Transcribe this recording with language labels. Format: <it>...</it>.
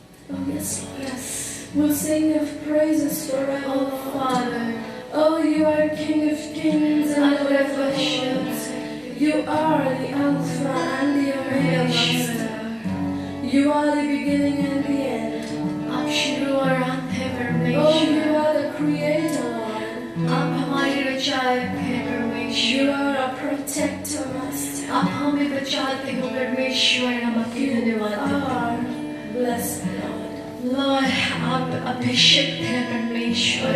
<en>Oh yes, Lord. Yes. We'll sing your praises forever, oh Father. Oh, you are King of kings and Lord of nations. You are the Alpha and the Omega, Master. You are the beginning and the end.</en> <hi>आप शुरू और अंत है परमेश्वर।</hi> <en>Oh, you are the Creator, Lord.</en> <hi>आप हमारे रचयिता हैं परमेश्वर। परमेश्वर।</hi> <en>You are our protector, Master.</en> <hi>आप हमें बचाते हो परमेश्वर, हम आपके धन्यवाद देते हैं।</hi> <en>Blessed Lord.</en> <hi>Lord, आप अभिषिक्त हैं परमेश्वर।</hi>